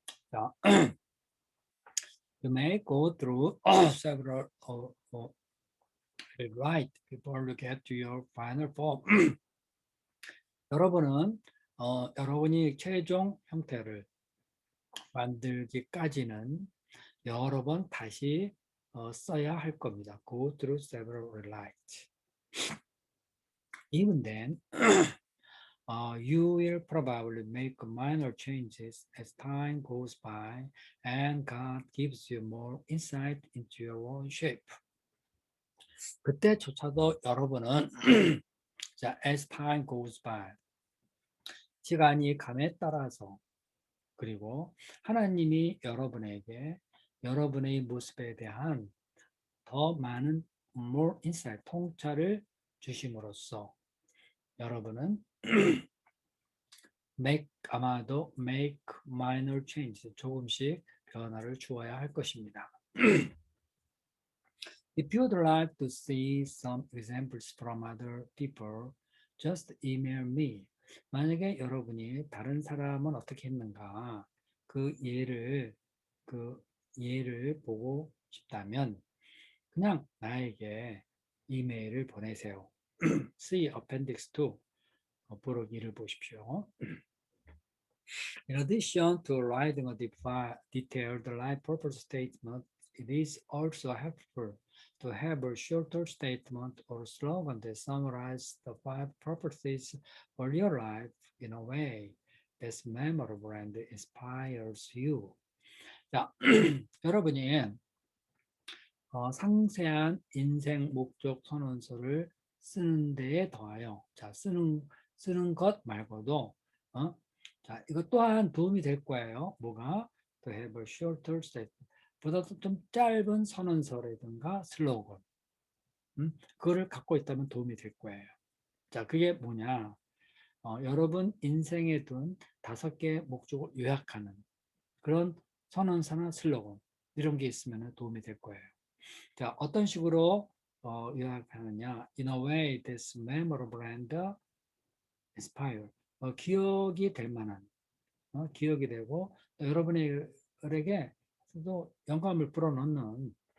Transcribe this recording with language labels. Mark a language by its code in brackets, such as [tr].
[en] 자, you may go through several rewrite before you get to your final form. [ko] 여러분은 여러분이 최종 형태를 만들기까지는 여러 번 다시 써야 할 겁니다. [en] Go through several rewrites. Even then, you will probably make minor changes as time goes by and God gives you more insight into your own shape. [ko] 그때조차도 여러분은 자, [en] as time goes by [ko] 시간이 감에 따라서 그리고 하나님이 여러분에게 여러분의 모습에 대한 더 많은 [en] more insight, [ko] 통찰을 주심으로써 여러분은 아마도 [en] make minor changes, [ko] 조금씩 변화를 주어야 할 것입니다. [en] If you'd like to see some examples from other people, just email me. [ko] 만약에 여러분이 다른 사람은 어떻게 했는가 그 예를 보고 싶다면 그냥 나에게 이메일을 보내세요. [en] See Appendix 2 [ko] 부록이를 보십시오. [en] In addition to writing a detailed life purpose statement, it is also helpful to have a shorter statement or slogan that summarizes the 5 purposes for your life in a way that's memorable and inspires you. [ko] 자, 여러분이 상세한 인생 목적 선언서를 쓰는 데에 더하여 자, 쓰는 것 말고도 자, 이것 또한 도움이 될 거예요. 뭐가? [en] To have a shorter statement. [ko] 보다도 좀 짧은 선언서라든가 슬로건. 그거를 갖고 있다면 도움이 될 거예요. 자, 그게 뭐냐? 여러분 인생에 둔 5개의 목적을 요약하는 그런 선언서나 슬로건 이런 게 있으면 도움이 될 거예요. 자, 어떤 식으로 요약하느냐? [en] In a way that's memorable and inspire. [ko] 기억이 될 만한, 기억이 되고 또 여러분에게 또 영감을 불어넣는,